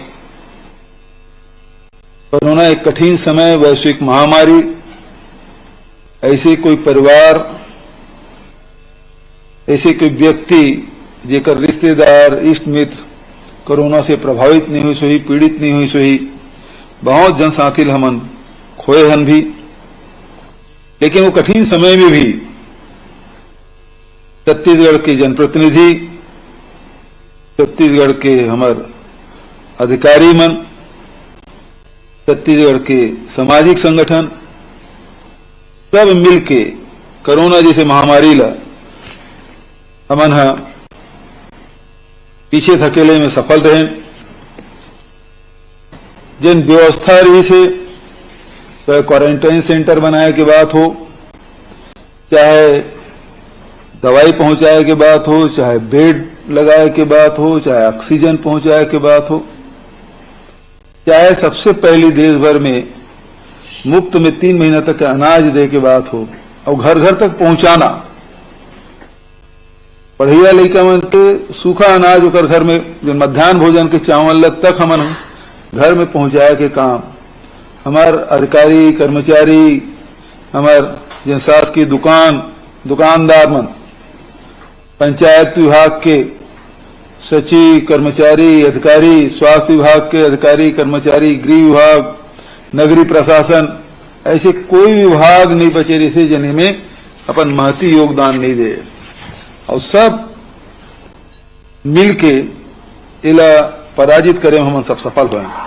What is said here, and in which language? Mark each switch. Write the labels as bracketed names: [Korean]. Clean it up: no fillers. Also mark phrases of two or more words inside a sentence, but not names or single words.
[Chhattisgarhi] कोरोना एक कठिन समय, वैश्विक महामारी, ऐसे कोई परिवार, ऐसे कोई व्यक्ति जेकर रिश्तेदार, इष्ट मित्र कोरोना से प्रभावित नहीं हुई सोही, पीड़ित नहीं हुई सोही, बहुत जनसाथी हमन खोए हन भी। लेकिन वो कठिन समय में भी छत्तीसगढ़ के जनप्रतिनिधि, छत्तीसगढ़ के हमार अधिकारी मन, छत्तीसगढ़ के सामाजिक संगठन सब मिलके कोरोना जैसे महामारी ला हमन पीछे धकेले में सफल रहे। जिन व्यवस्था रही से, चाहे [English] quarantine center [Chhattisgarhi] बनाए के बात हो, चाहे दवाई पहुंचाए के बात हो, चाहे बेड लगाए के बात हो, चाहे ऑक्सीजन पहुंचाए के बात हो, चाहे सबसे पहली देश भर में मुफ्त में 3 महीना तक अनाज दे के बात हो और घर घर तक पहुंचाना। पढ़िया लड़का मन के सूखा अनाज ओकर घर में, जो मध्यान्ह भोजन के चावल तक हमन घर में पहुंचाए के काम हमार अधिकारी, कर्मचारी, हमार जिन शासकीय दुकानदार मन, पंचायत विभाग के सचिव, कर्मचारी, अधिकारी, स्वास्थ्य विभाग के अधिकारी, कर्मचारी, गृह विभाग, नगरीय प्रशासन, ऐसे कोई विभाग नहीं बचे रहे जिन्हें में अपन महती योगदान नहीं दे, और सब मिलके इला पराजित करे हम सब सफल हुए।